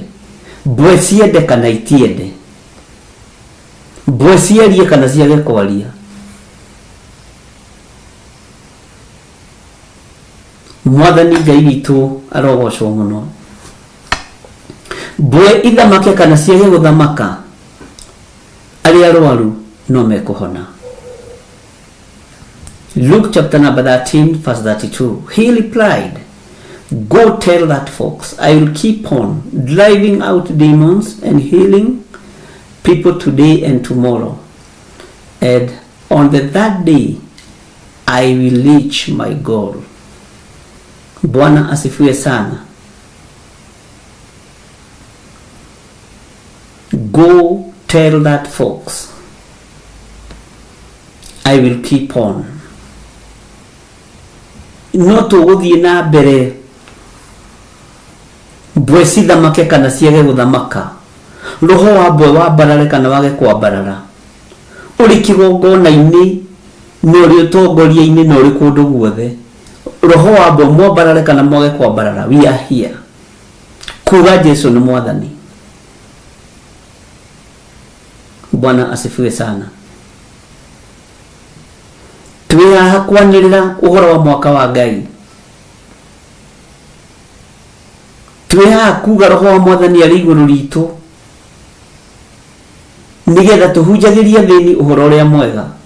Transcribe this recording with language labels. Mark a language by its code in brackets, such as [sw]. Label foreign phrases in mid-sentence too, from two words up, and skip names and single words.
[ki] Mbwe ciende kana itiende, mbwe ciarie kana ciage kwaria, Mwathani Ngai witũ arogocwo mũno. Mbwe ithamake kana ciage gũthamaka, arĩa arwaru no mekũhona. [en] Luke chapter number 13 verse 32. He replied, go tell that fox, I will keep on driving out demons and healing people today and tomorrow, and on the third day I will reach my goal. [sw] Bwana asifiwe sana. [en] Go tell that fox, I will keep on. [ki] No tũgũthiĩ na mbere, mbwe cithamake kana ciage gũthamaka, roho wa mbwe wambarare kana wage kwambarara, ũrĩ kĩgongona-inĩ na ũrĩ ũtongoria-inĩ na ũrĩ kũndũ guothe, roho wa mbwe mwambarare kana mwage kwambarara, [en] we are here. [ki] Kuga Jesu nĩ Mwathani. [sw] Bwana asifiwe sana. [ki] Twĩhaha kwanĩrĩra ũhoro wa mwaka wa Ngai, twĩhaha kuga roho wa Mwathani arĩ igũrũ ritũ, nĩgetha tũhunjagĩrie thĩinĩ ũhoro ũrĩa mwega.